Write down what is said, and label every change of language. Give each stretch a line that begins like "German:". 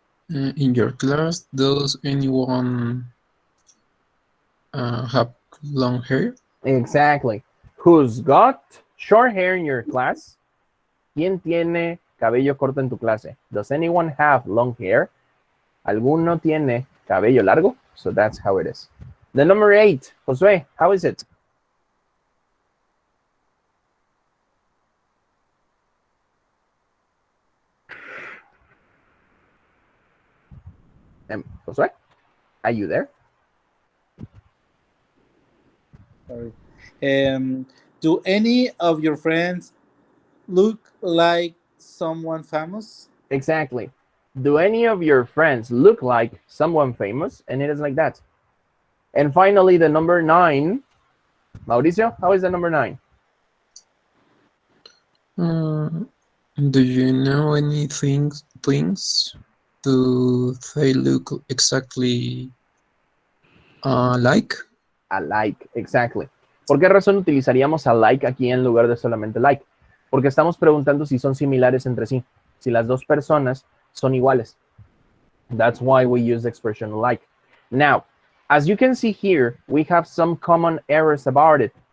English: In your class, does anyone have long hair? Exactly. Who's got short hair in your class?
Spanish: ¿Quién tiene cabello corto en tu clase?
English: Does anyone have long hair?
Spanish: ¿Alguno tiene cabello largo?
English: So that's how it is. The number 8, Josué, how is it? Josué, are you there? Sorry. Do any of your friends look like someone famous? Exactly. Do any of your friends look like someone famous? And it is like that. And finally, the number 9, Mauricio, how is the number 9? Do you know any things do they look exactly like? Alike, exactly.
Spanish: ¿Por qué razón utilizaríamos alike aquí en lugar de solamente like? Porque estamos preguntando si son similares entre sí, si las dos personas son iguales.
English: That's why we use the expression like. Now, as you can see here, we have some common errors about it.